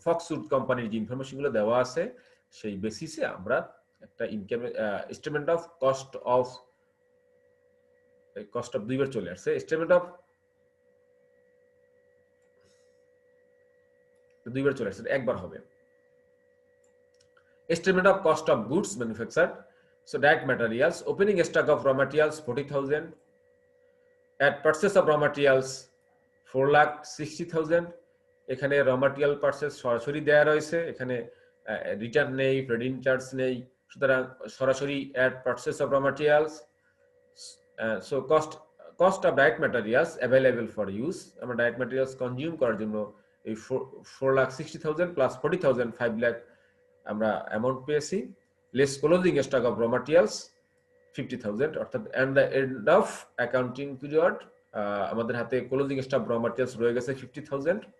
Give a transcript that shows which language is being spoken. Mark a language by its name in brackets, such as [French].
[Bangla] ফক্সউড কোম্পানির যে ইনফরমেশনগুলো দেওয়া আছে সেই বেসিসে আমরা একটা income statement of cost of দুইবার চলে আসছে, স্টেটমেন্ট অফ দুইবার চলে আসছে, একবার হবে। [English] Estimate of cost of goods manufactured. So direct materials, opening stock of raw materials 40,000, at purchase of raw materials 4,60,000. [Bangla] এখানে raw material purchase সরাসরি দেয়া রয়েছে, এখানে রিটার্ন নেই, ট্রেডিং চার্জ নেই, সুতরাং সরাসরি [English] at purchase of raw materials. So cost of direct materials available for use, [Bangla] আমরা direct materials consume করার জন্য এই 4,60,000 plus 40,000 5 lakh আমরা অ্যামাউন্ট পেয়েছি, [English] less closing stock of raw materials [Bangla] 50,000, অর্থাৎ [English] and the end of accounting period [Bangla] আমাদের হাতে ক্লোজিং স্টক র ম্যাটেরিয়ালস রয়ে গেছে 50,000।